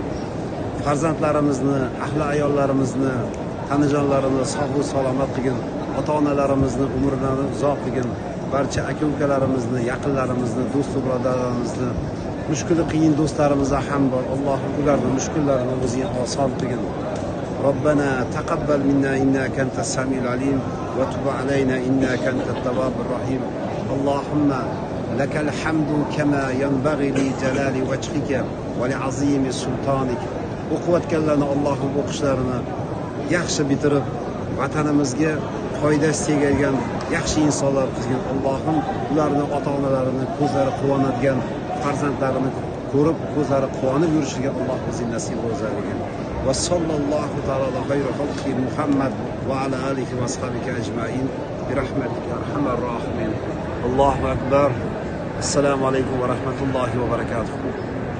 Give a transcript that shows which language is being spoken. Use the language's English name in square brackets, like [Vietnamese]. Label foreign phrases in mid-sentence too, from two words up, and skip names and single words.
[Uzbek] Farzandlarimizni, ahli ayollarimizni, tanijonlarini sog' salomat qilgin. Ota-onalarimizni umrlarini uzoq qilgin. Barcha aka-ukalarimizni, yaqinlarimizni, do'st birodarlarimizni, mushkuli qiyin do'stlarimiz ham bor. Allohim ularning mushkullarini o'zing oson qilgin. [Arabic] ربنا تقبل منا إنك أنت السميع العليم وتب علينا إنك أنت التواب الرحيم. اللهم لك الحمد كما ينبغي لجلال وجهك ولعظيم سلطانك. [Uzbek] O'qiyotganlarni Allohim o'qishlarini yaxshi bitirib, vatanimizga foydasi tegadigan yaxshi insonlar qilgin. Allohim ularni ota-onalarini ko'zlari quvonadigan farzandlarini ko'rib, ko'zlari quvonib yurishiga Alloh o'zing nasib qilsin. [Arabic] وصلى الله تعالى خير خلقه محمد وعلى آله وأصحابه أجمعين برحمتك أرحم الراحمين. الله أكبر. السلام عليكم ورحمة الله وبركاته.